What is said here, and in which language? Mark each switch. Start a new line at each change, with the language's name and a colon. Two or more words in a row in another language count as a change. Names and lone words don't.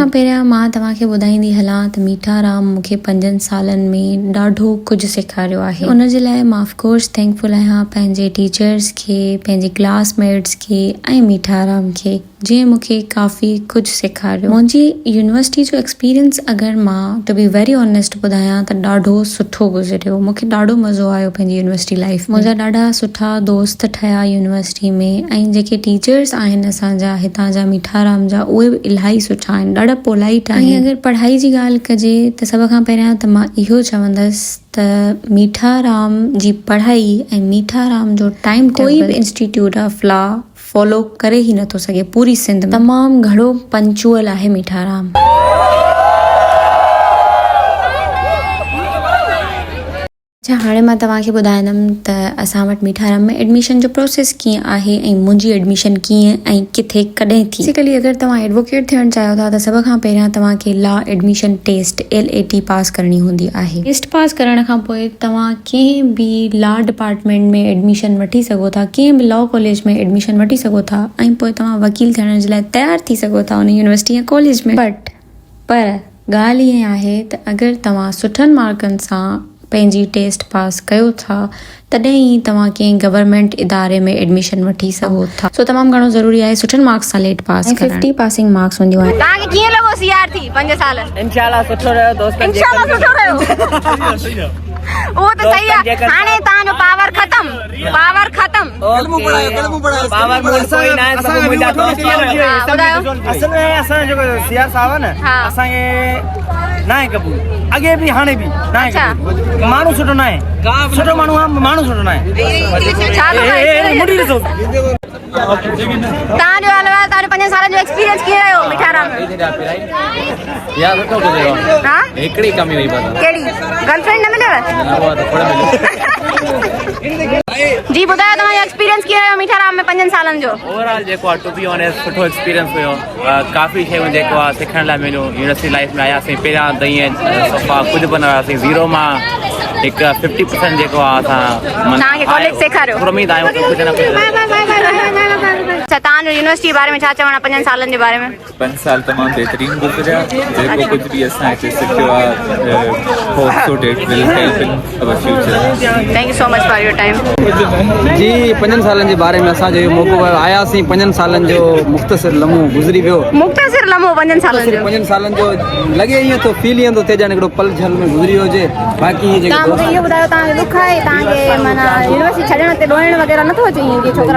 Sindhi: पहिरियां मां तव्हांखे ॿुधाईंदी हलां त मीठा राम मूंखे 5 सालनि में ॾाढो कुझु सेखारियो आहे। उनजे लाइ मां
English: of course thankful
Sindhi: आहियां पंहिंजे टीचर्स खे, पंहिंजे क्लासमेट्स खे ऐं मीठा राम खे, जंहिं मूंखे काफ़ी कुझु सेखारियो। मुंहिंजी यूनिवर्सिटी जो एक्सपीरियंस अगरि मां
English: to be very honest
Sindhi: ॿुधायां त ॾाढो सुठो गुज़रियो। मूंखे ॾाढो मज़ो आयो पंहिंजी
English: university life
Sindhi: में। मुंहिंजा ॾाढा सुठा दोस्त ठहिया यूनिवर्सिटी में, ऐं जेके टीचर्स आहिनि असांजा हितां जा मीठा राम जा, उहे बि इलाही सुठा आहिनि, ॾाढा पोलाइट आहिनि। अगरि पढ़ाई जी ॻाल्हि कजे त सभ खां पहिरियां त मां इहो चवंदसि त मीठा राम जी पढ़ाई ऐं मीठा राम जो टाइम कोई बि
English: institute of law follow
Sindhi: करे ई नथो सघे पूरी सिंध में। तमामु घणो पंचुअल आहे मीठा राम। अच्छा, हाणे मां तव्हांखे ॿुधाईंदमि त असां वटि मीठा राम में एडमिशन जो प्रोसेस कीअं आहे ऐं मुंहिंजी एडमिशन कीअं ऐं किथे कॾहिं थी। बेसिकली अगरि तव्हां एडवोकेट थियणु चाहियो था त सभ खां पहिरियां तव्हांखे
English: law admission test LAT
Sindhi: पास करणी हूंदी आहे। टेस्ट पास करण खां पोइ तव्हां कंहिं बि
English: law department
Sindhi: में एडमिशन वठी सघो था, कंहिं बि
English: law college
Sindhi: में एडमिशन वठी सघो था, ऐं पोइ तव्हां वकील थियण जे लाइ तयारु थी सघो था उन यूनिवर्सिटी या कॉलेज में। पर ॻाल्हि ईअं आहे त अगरि तव्हां सुठनि मार्कनि सां पंहिंजी टेस्ट पास कयो था तॾहिं ई तव्हां कंहिं गवर्नमेंट इदारे में एडमिशन वठी सघो था। सो तमामु घणो ज़रूरी आहे सुठनि मार्क्स सां लेट पास करणु। 50
English: passing marks
Sindhi: हूंदियूं आहिनि। तव्हांखे कीअं लॻो CR थी 5 साल? इंशाल्लाह सुठो रहियो दोस्त। इंशाल्लाह सुठो रहियो।
Hindi: वो तो सही है।
Sindhi: हाणे तव्हांजो पावर खत्म। पावर मूं कोई ना है, सब मुंहिंजा दोस्त आहिनि। ॿुधायो। असल में असां जेको CR साहब आहे न, असांखे ना आहे कबूल, अॻे बि हाणे बि ना आहे कबूल। माण्हू सुठो ना आहे, सुठो माण्हू आहे, माण्हू सुठो ना आहे। छा मुंडी ॾिसो तव्हांजो हलवा तव्हांजो 5 सालनि जो एक्सपीरियंस कीअं रहियो मीठा राम में? यार सुठो गुज़रियो। हां, हिकिड़ी कमी हुई बस। कहिड़ी? गर्लफ्रेंड न मिलेव? जी ॿुधायो तव्हांजो एक्सपीरियंस कीअं रहियो मीठा राम में 5 सालनि जो? ओवरऑल जेको आहे
English: to be honest
Sindhi: सुठो एक्सपीरियंस हुयो। काफ़ी शयूं जेको आहे सिखण लाइ मिलियूं।
English: university life
Sindhi: में आयासीं, पहिरियां त ईअं सफ़ा कुझु बि न हुयासीं, ज़ीरो मां हिकु 50% जेको आहे असां तव्हांखे कॉलेज सेखारियो। उम्मीद आहियूं कुझु न कुझु। अच्छा, तव्हांजो यूनिवर्सिटी जे बारे में छा चवणु आहे 5 सालनि जे बारे में? 5 साल तमामु बहितरीन गुज़रिया। जेको कुझु बि असां हिते सिखियो आहे,
English: Hope so it will help in our future. Thank you so much for your time.
Sindhi: जी 5 सालनि जे बारे में असांजो इहो मौक़ो आयासीं। 5 सालनि जो मुख़्तसिर लम्हो गुज़री वियो। मुख़्तसिर लम्हो 5 सालनि जो? 5 सालनि जो लॻे ईअं थो फील ईअं थो थिए ॼण हिकिड़ो पल झल में गुज़री हुजे। बाक़ी जेको मूंखे इहो ॿुधायो तव्हांखे दुख आहे तव्हांखे माना यूनिवर्सिटी छॾण ते रोइण वग़ैरह नथो अचे ईअं की छोकिरा?